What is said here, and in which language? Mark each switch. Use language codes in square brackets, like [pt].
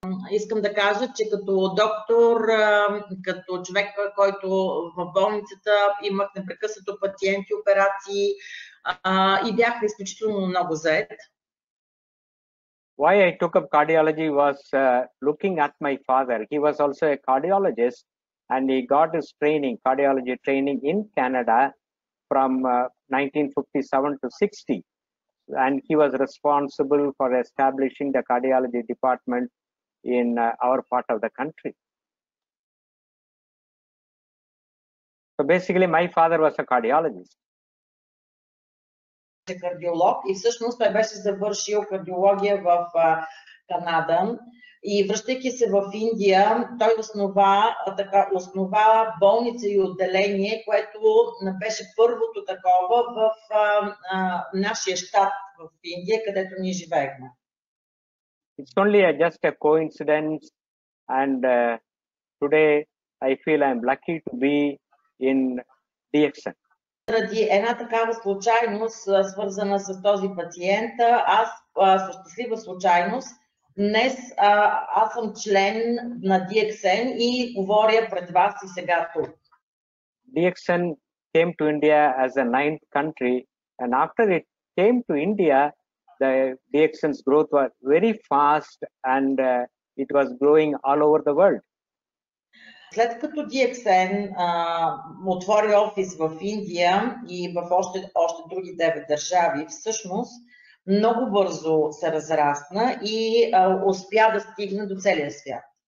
[bg] Искам да кажа, че като доктор, като човек, който в болницата имах непрекъснато пациенти, операции и бях изключително много зает. [en] Why I took up cardiology was looking at my father. He was also a cardiologist, and he got his training, cardiology training in Canada from 1957 to 60. And he was responsible for establishing the cardiology department in our part of the country. So basically, my father was a cardiologist. [bg] Кардиолог и всъщност той беше завършил кардиология в Канада и връщайки се в Индия, той основа болница и отделение, което беше първото такова в нашия щат в Индия, където ние живеехме. [en] It's only just a coincidence, and today I feel I'm lucky to be in DXN. [bg] Заради една такава случайност, свързана с този пациент, аз със щастлива случайност, днес аз съм член на DXN и говоря пред вас и сега тук. [en] DXN came to India as a 9th country, and after it came to India, the DXN's growth was very fast, and it was growing all over the world. [bg] След като DXN отвори офис в Индия и в още други 9 държави, всъщност много бързо се разрасна и успя да стигне до целия свят.